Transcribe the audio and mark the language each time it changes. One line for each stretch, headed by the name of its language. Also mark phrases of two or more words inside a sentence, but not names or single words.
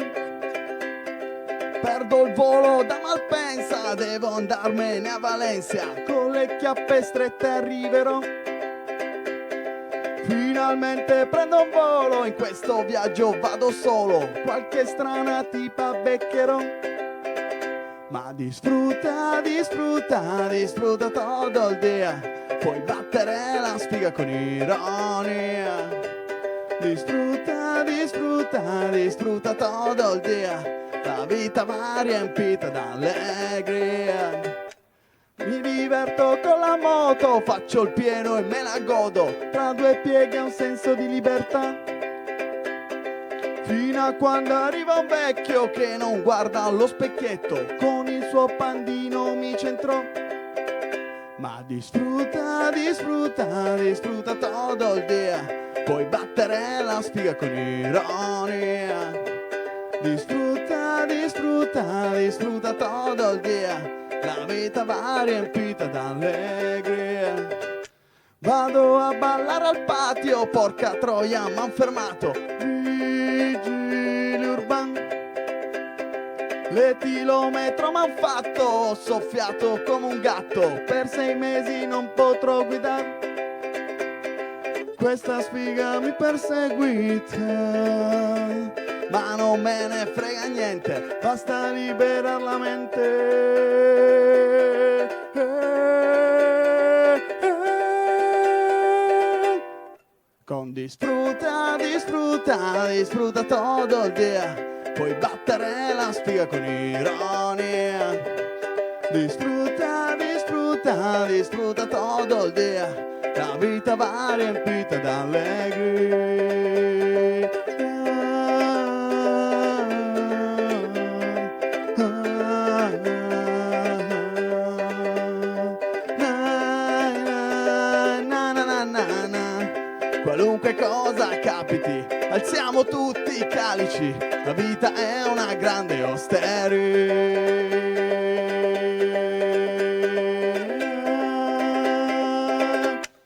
Italian: Perdo il volo da Malpensa, devo andarmene a Valencia, con le chiappe strette arriverò. Finalmente prendo un volo, in questo viaggio vado solo, qualche strana tipa beccherò. Ma
Spanish: disfruta, disfruta, disfruta todo il dia,
Italian: puoi battere la spiga con ironia.
Spanish: Disfruta, disfruta, disfruta todo il dia,
Italian: la vita va riempita d'allegria. Mi diverto con la moto, faccio il pieno e me la godo, tra 2 pieghe ha un senso di libertà. Fino a quando arriva un vecchio che non guarda allo specchietto, con il suo pandino mi centrò. Ma
Spanish: disfruta, disfruta, disfruta todo il dia,
Italian: puoi battere la spiga con ironia.
Spanish: Disfruta, disfruta, disfruta todo il dia,
Italian: la vita va riempita d'allegria. Vado a ballare al patio, porca troia m'han fermato vigili urbani. l'etilometro m'han fatto, ho soffiato come un gatto, per 6 mesi non potrò guidare. Questa sfiga mi perseguita, ma non me ne frega niente, basta liberar la mente.
Spanish: Con disfruta, disfruta, disfruta todo el día,
Italian: puoi battere la spiga con ironia.
Spanish: Disfruta, disfruta, disfruta todo el día,
Italian: la vita va riempita d'allegria. Qualunque cosa capiti, alziamo tutti i calici, la vita è una grande osteria.